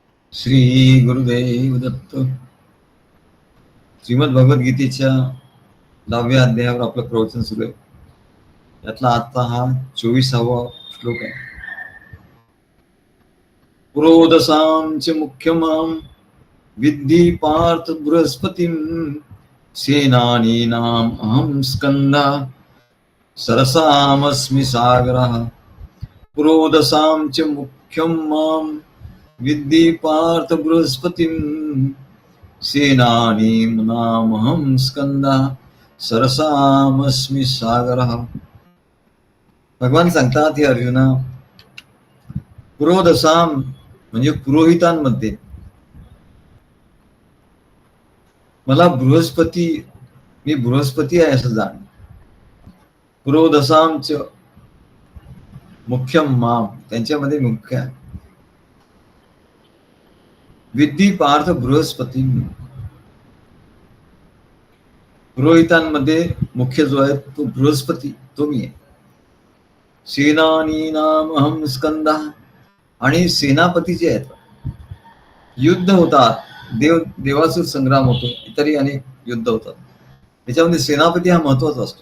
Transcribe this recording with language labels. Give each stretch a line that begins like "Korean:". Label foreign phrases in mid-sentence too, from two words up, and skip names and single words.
Marathi: श्री गुरुदेव दत्त. श्रीमद भगवद्गीतेच्या 10व्या अध्यायावर आपलं प्रवचन सुरू आहे. यातला आता हा 24वा श्लोक आहे.
Sanskrit: पुरोदसांच मुख्यमां विद्धि पार्थ बृहस्पतिं सेनानीनाम् अहं स्कंदा सरसामस्मि सागरः. पुरोदसांच मुख्यं मां विद्धि पार्थ बृहस्पतिं सेनानीनामहं स्कंदा सरसामस्मि सागरः.
Marathi: भगवान सांगतात, हे अर्जुना, पुरोदसाम म्हणजे पुरोहितांमध्ये मला मी बृहस्पती आहे असं जाण.
Sanskrit: पुरोदसांच मुख्यम माम,
Marathi: त्यांच्यामध्ये मुख्य आहे.
Sanskrit: विद्धी पार्थ बृहस्पती,
Marathi: पुरोहितांमध्ये मुख्य जो आहे तो बृहस्पती, तो मी आहे.
Sanskrit: सेनानीनाम अहम स्कंदा,
Marathi: आणि सेनापती जे आहेत, युद्ध होतात, देवासुर संग्राम होतो, इतरही अनेक युद्ध होतात, त्याच्यामध्ये सेनापती हा महत्वाचा असतो.